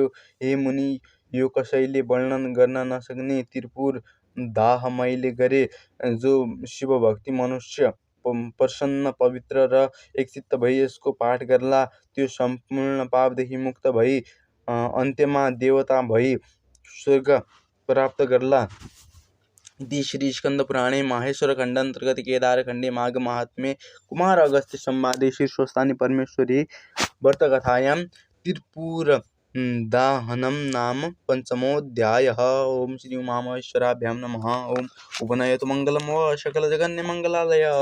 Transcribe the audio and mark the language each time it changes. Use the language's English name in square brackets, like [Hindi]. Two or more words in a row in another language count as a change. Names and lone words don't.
[Nepali] हे मुनि, यो कसैले वर्णन गर्न नसक्ने त्रिपुर दाह मैले गरे। जो शिवभक्ति मनुष्य प्रसन्न, पवित्र र एकचित्त भई यसको पाठ गर्ला, त्यो सम्पूर्ण पापदेखि मुक्त भई अन्त्यमा देवता भई स्वर्ग प्राप्त गर्ला। [Sanskrit] इति श्री स्कंद पुराणे माहेश्वर खण्डान्तर्गत केदारखण्डे माघ महात्म्ये कुमार अगस्त्य संवादे शीर्षस्थाने परमेश्वरी व्रतकथायां त्रिपुर दाहनं नाम पंचमोऽध्यायः। ओम श्री उमामहेश्वराभ्यां नमः। ओम उपनयतु मंगलम व सकलजगन्यमंगलालय।